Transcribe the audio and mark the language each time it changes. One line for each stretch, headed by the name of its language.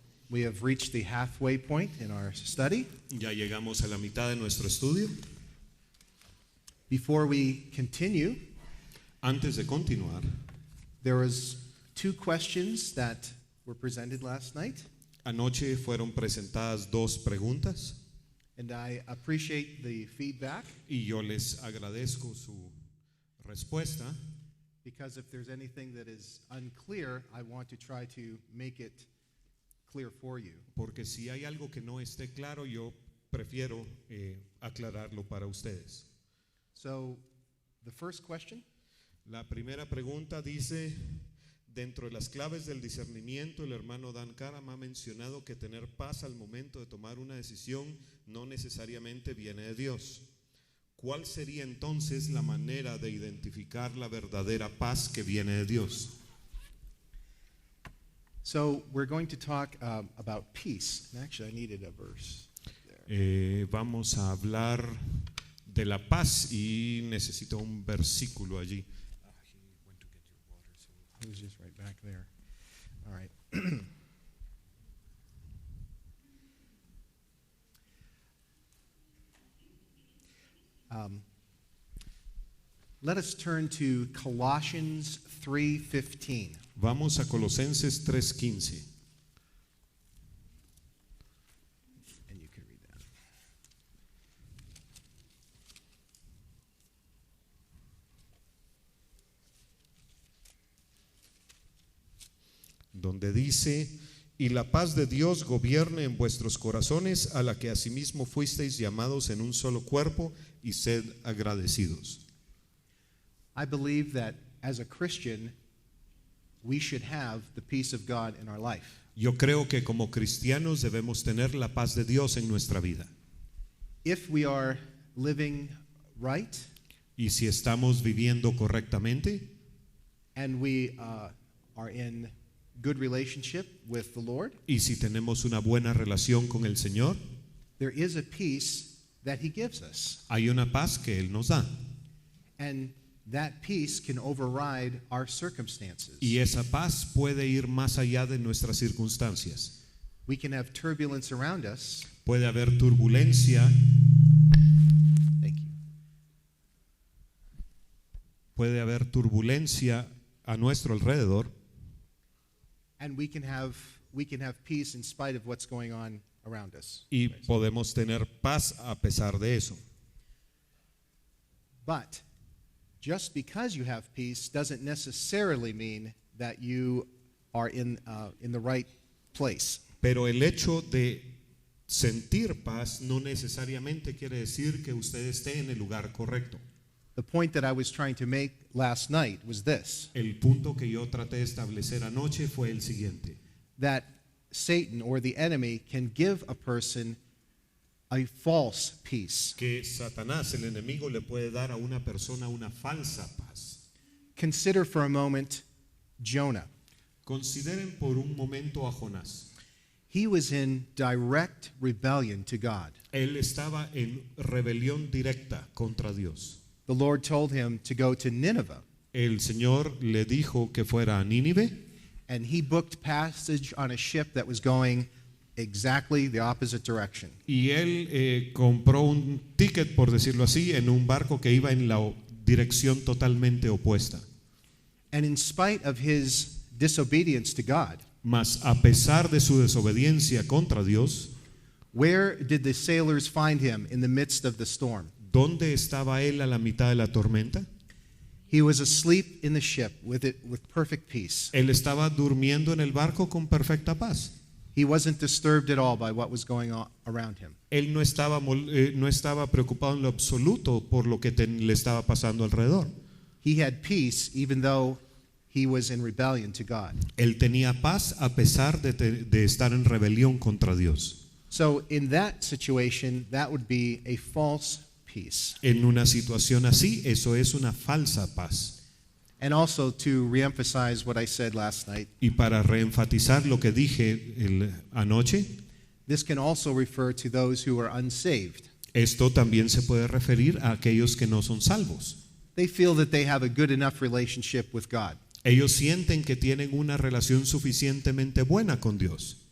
English: We have reached the halfway point in our study.
Spanish: Ya llegamos a la mitad de nuestro estudio.
English: Before we continue,
Spanish: Antes de continuar,
English: there was two questions that were presented last night,
Spanish: anoche fueron presentadas dos preguntas
English: and I appreciate the feedback
Spanish: y yo les agradezco su respuesta,
English: because if there's anything that is unclear, I want to try to make it clear for you.
Spanish: porque si hay algo que no esté claro, yo prefiero aclararlo para ustedes.
English: So, the first question,
Spanish: La primera pregunta dice: dentro de las claves del discernimiento, el hermano Dan Karam ha mencionado que tener paz al momento de tomar una decisión no necesariamente viene de Dios. ¿Cuál sería entonces la manera de identificar la verdadera paz que viene de Dios?
English: so we're going to talk about peace. And actually, I needed a verse there.
Spanish: Vamos a hablar de la paz y necesito un versículo allí.
English: He was just right back there. All right. Let us turn to Colossians 3:15.
Spanish: Vamos a Colosenses 3:15.
English: And you can read that.
Spanish: Donde dice: y la paz de Dios gobierne en vuestros corazones, a la que asimismo fuisteis llamados en un solo cuerpo, y sed agradecidos.
English: I believe that as a Christian, we should have the peace of God in our life.
Spanish: Yo creo que como cristianos debemos tener la paz de Dios en nuestra vida.
English: If we are living right
Spanish: Y si estamos viviendo correctamente
English: and we are in good relationship with the Lord,
Spanish: y si tenemos una buena relación con el Señor,
English: there is a peace that He gives us.
Spanish: hay una paz que Él nos da.
English: And that peace can override our circumstances.
Spanish: Y esa paz puede ir más allá de nuestras circunstancias.
English: We can have turbulence around us.
Spanish: Puede haber turbulencia,
English: Thank you.
Spanish: puede haber turbulencia a nuestro alrededor,
English: And we can have peace in spite of what's going on around us.
Spanish: y podemos tener paz a pesar de eso.
English: But just because you have peace doesn't necessarily mean that you are in the right place.
Spanish: Pero el hecho de sentir paz no necesariamente quiere decir que usted esté en el lugar correcto.
English: The point that I was trying to make last night was this:
Spanish: El punto que yo traté de establecer anoche fue el siguiente:
English: that Satan or the enemy can give a person a false peace.
Spanish: que Satanás, el enemigo, le puede dar a una persona una falsa paz.
English: Consider for a moment Jonah.
Spanish: Consideren por un momento a Jonás.
English: He was in direct rebellion to God.
Spanish: Él estaba en rebelión directa contra Dios.
English: The Lord told him to go to Nineveh,
Spanish: El Señor le dijo que fuera a Nínive
English: and he booked passage on a ship that was going exactly the opposite direction.
Spanish: y él compró un ticket, por decirlo así, en un barco que iba en la dirección totalmente opuesta.
English: And in spite of his disobedience to God,
Spanish: Mas a pesar de su desobediencia contra Dios,
English: where did the sailors find him in the midst of the storm?
Spanish: ¿dónde estaba él a la mitad de la tormenta?
English: He was asleep in the ship with perfect peace.
Spanish: Él estaba durmiendo en el barco con perfecta paz.
English: He wasn't disturbed at all by what was going on around him.
Spanish: Él no estaba preocupado en lo absoluto por lo que le estaba pasando alrededor.
English: He had peace even though he was in rebellion to God.
Spanish: Él tenía paz a pesar de estar en rebelión contra Dios.
English: So in that situation, that would be a false peace.
Spanish: En una situación así, eso es una falsa paz.
English: And also to reemphasize what I said last night,
Spanish: Y para reenfatizar lo que dije anoche,
English: this can also refer to those who are unsaved.
Spanish: esto también se puede referir a aquellos que no son salvos.
English: They feel that they have a good enough relationship with God.
Spanish: Ellos sienten que tienen una relación suficientemente buena con Dios.